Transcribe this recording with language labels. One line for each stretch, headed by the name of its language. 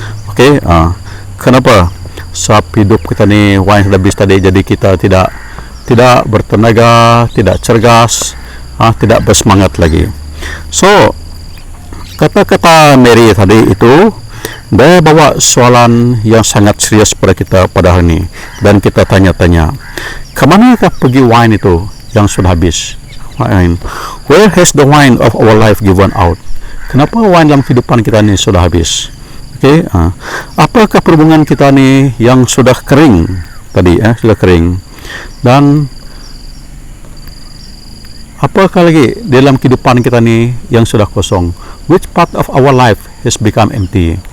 Malay: Okey, kenapa? Sebab hidup kita ni wine sudah habis tadi, jadi kita tidak bertenaga, tidak cergas, tidak bersemangat lagi. So kata-kata Mary tadi itu dia bawa soalan yang sangat serius pada kita pada hari ini, dan kita tanya-tanya, kemanakah pergi wine itu yang sudah habis?
English: Where has the wine of our life given out?
Malay: Kenapa wine dalam kehidupan kita ini sudah habis? Apakah perhubungan kita ni yang sudah kering tadi, sudah kering, dan apakah lagi dalam kehidupan kita ni yang sudah kosong?
English: Which part of our life has become empty?